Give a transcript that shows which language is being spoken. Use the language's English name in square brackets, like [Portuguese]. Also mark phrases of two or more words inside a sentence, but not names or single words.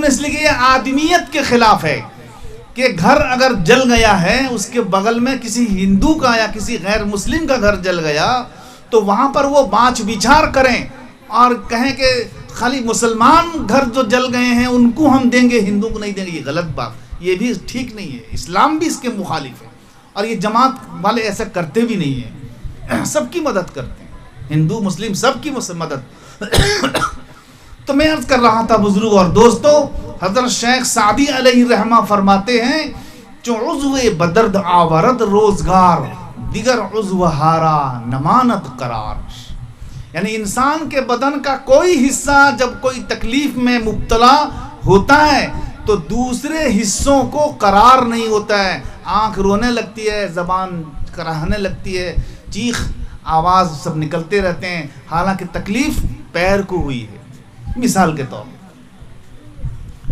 [Urdu] اس لیے کہ یہ آدمیت کے خلاف ہے کہ گھر اگر جل گیا ہے، اس کے بغل میں کسی ہندو کا یا کسی غیر مسلم کا گھر جل گیا تو وہاں پر وہ بانچ بچھار کریں اور کہیں کہ خالی مسلمان گھر جو جل گئے ہیں ان کو ہم دیں گے، ہندو کو نہیں دیں گے، یہ غلط بات، یہ بھی ٹھیک نہیں ہے، اسلام بھی اس کے مخالف ہے، اور یہ جماعت والے ایسا کرتے بھی نہیں ہیں، سب کی مدد کرتے ہیں، ہندو مسلم سب کی مدد۔ تو میں عرض کر رہا تھا بزرگ اور دوستو، حضرت شیخ سعدی علیہ الرحمہ فرماتے ہیں [Persian] جو عضو بدرد آورد روزگار، دیگر عضو ہارا نمانت قرار، [Urdu] یعنی انسان کے بدن کا کوئی حصہ جب کوئی تکلیف میں مبتلا ہوتا ہے تو دوسرے حصوں کو قرار نہیں ہوتا ہے، آنکھ رونے لگتی ہے، زبان کراہنے لگتی ہے، چیخ آواز سب نکلتے رہتے ہیں، حالانکہ تکلیف پیر کو ہوئی ہے، مثال کے طور پر۔